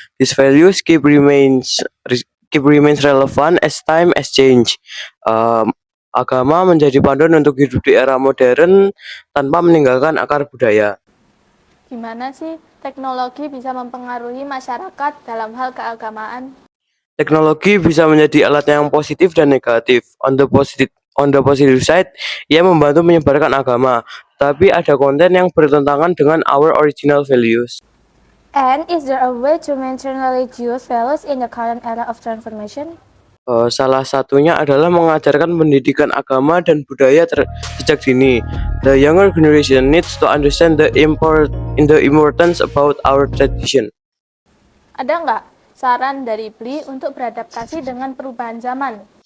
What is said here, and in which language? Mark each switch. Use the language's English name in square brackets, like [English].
[English] These values keep remains relevant as time has changed. [Indonesian] Agama menjadi panduan untuk hidup di era modern tanpa meninggalkan akar budaya. Gimana sih teknologi bisa mempengaruhi masyarakat dalam hal keagamaan? Teknologi bisa menjadi alat yang positif dan negatif. [English] On the positive side, [Indonesian] ia membantu menyebarkan agama, tapi ada konten yang bertentangan dengan [English] our original values. And is there a way to maintain religious values in the current era of transformation? [Indonesian] Salah satunya adalah mengajarkan pendidikan agama dan budaya sejak dini. [English] The younger generation needs to understand the importance about our tradition. [Indonesian] Ada nggak saran dari Bli untuk beradaptasi dengan perubahan zaman?